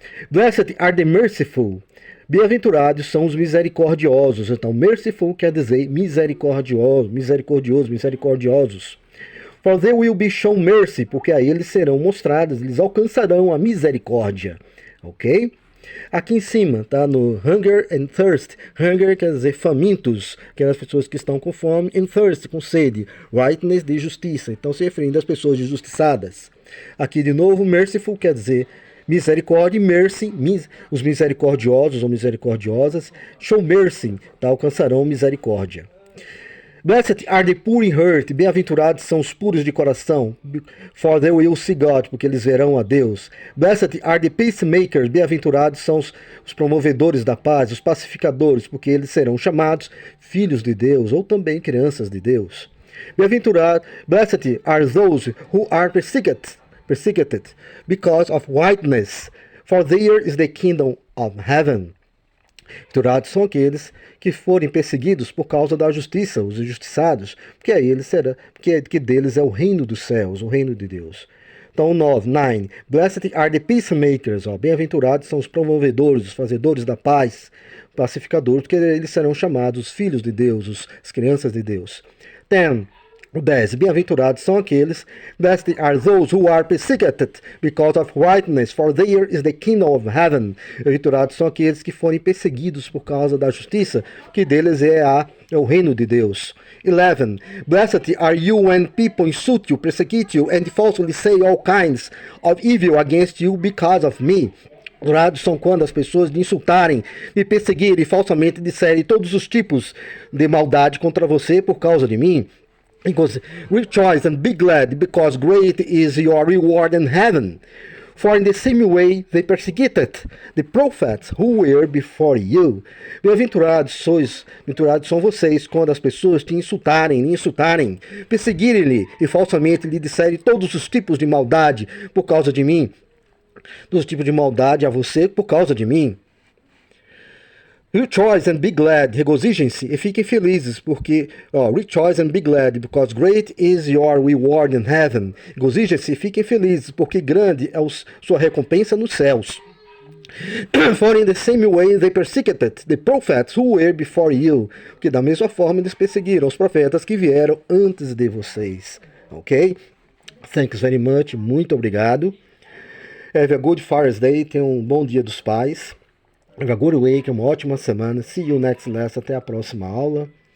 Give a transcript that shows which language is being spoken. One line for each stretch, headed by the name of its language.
English: Blessed are the merciful.
Portuguese: Bem-aventurados são os misericordiosos. Então, merciful quer dizer misericordiosos.
English: For they will be shown mercy,
Portuguese: porque a eles serão mostradas, eles alcançarão a misericórdia. Ok? Aqui em cima, tá?
English: No hunger and thirst.
Portuguese: Hunger quer dizer famintos, aquelas pessoas que estão com fome, and thirst, com sede. Rightness, de justiça. Então, se referindo às pessoas injustiçadas. Aqui, de novo, merciful quer dizer misericórdia, mercy, os misericordiosos ou misericordiosas.
English: Show mercy,
Portuguese: tá? Alcançarão misericórdia.
English: Blessed are the poor in heart,
Portuguese: bem-aventurados são os puros de coração,
English: for they will see God,
Portuguese: porque eles verão a Deus.
English: Blessed are the peacemakers,
Portuguese: bem-aventurados são os promovedores da paz, os pacificadores, porque eles serão chamados filhos de Deus, ou também crianças de Deus.
English: Bem-aventurados, blessed are those who are persecuted because of righteousness, for theirs is the kingdom of heaven.
Portuguese: Bem-aventurados são aqueles que forem perseguidos por causa da justiça, os injustiçados, porque a eles será, que deles é o reino dos céus, o reino de Deus. Então, 9.
English: Blessed are the peacemakers.
Portuguese: Bem-aventurados são os promovedores, os fazedores da paz, pacificadores, porque eles serão chamados filhos de Deus, as crianças de Deus. 10. O 10. Bem-aventurados são aqueles,
English: blessed are those who are persecuted because of righteousness, for theirs is the kingdom of heaven.
Portuguese: Bem-aventurados são aqueles que forem perseguidos por causa da justiça, que deles é o reino de Deus. 11.
English: Blessed are you when people insult you, persecute you, and falsely say all kinds of evil against you because of me.
Portuguese: Bem-aventurados são quando as pessoas lhe insultarem, lhe perseguirem e falsamente disserem todos os tipos de maldade contra você por causa de mim.
English: He goes, rejoice and be glad, because great is your reward in heaven. For in the same way they persecuted the prophets who were before you.
Portuguese: Bem-aventurados são vocês quando as pessoas te insultarem, perseguirem-lhe e falsamente lhe disserem todos os tipos de maldade por causa de mim. Todos os tipos de maldade a você por causa de mim.
English: Rejoice and be glad,
Portuguese: regozijem-se e fiquem felizes, porque,
English: rejoice and be glad, because great is your reward in heaven.
Portuguese: Regozijem-se e fiquem felizes, porque grande é sua recompensa nos céus.
English: For in the same way they persecuted the prophets who were before you.
Portuguese: Porque da mesma forma eles perseguiram os profetas que vieram antes de vocês. Ok?
English: Thanks very much,
Portuguese: muito obrigado.
English: Have a good Father's Day,
Portuguese: tenham um bom dia dos pais.
English: Have a good week,
Portuguese: uma ótima semana.
English: See you next lesson.
Portuguese: Até a próxima aula.